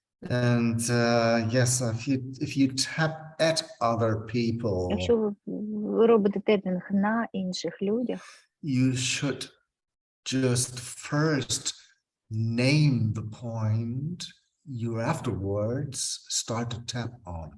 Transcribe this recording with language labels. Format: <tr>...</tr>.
<en>And yes, if you tap at other people,</en> <uk>Якщо ви робите тепінг на інших людях,</uk> <en>you should just first name the point you afterwards start to tap on.</en>